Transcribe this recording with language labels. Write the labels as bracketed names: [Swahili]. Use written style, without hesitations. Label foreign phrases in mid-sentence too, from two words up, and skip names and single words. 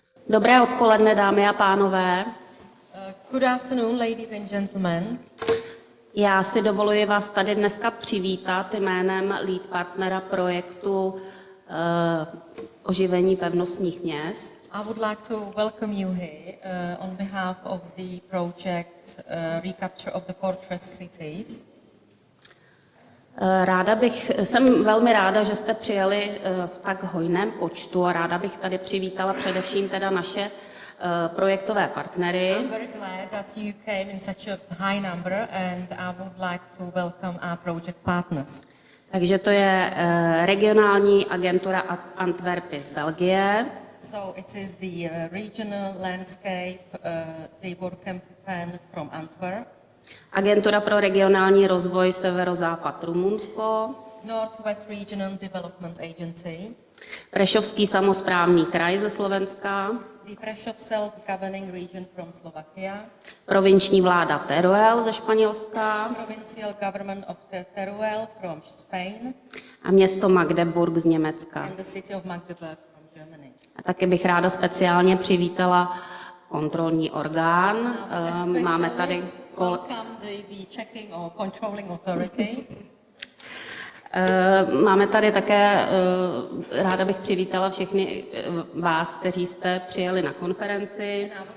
[Czech] Dobré odpoledne, dámy a pánové. [English] Good afternoon, ladies and gentlemen. [Czech] Já si dovoluji vás tady dneska přivítat jménem lead partnera projektu oživení pevnostních měst. [English] I would like to welcome you here on behalf of the project Recapture of the Fortress Cities. [Czech] Jsem velmi ráda, že jste přijeli v tak hojném počtu a ráda bych tady přivítala především teda naše projektové partnery. [English] I'm very glad that you came in such a high number and I would like to welcome our project partners. [Czech] Takže to je regionální agentura Antwerpy z Belgie. [English] So it is the regional landscape development from Antwerp. [Czech] Agentura pro regionální rozvoj Severozápad Rumunsko. [English] Northwest Regional Development Agency. [Czech] Prešovský samosprávný kraj ze Slovenska. [English] The Prešov Self-Governing Region from Slovakia. [Czech] Provinční vláda Teruel ze Španělska. [English] Provincial Government of Teruel from Spain. [Czech] A město Magdeburg z Německa. [English] And the city of Magdeburg from Germany. [Czech] A taky bych ráda speciálně přivítala kontrolní orgán. Máme tady Máme tady také, ráda bych přivítala všechny vás, kteří jste přijeli na konferenci.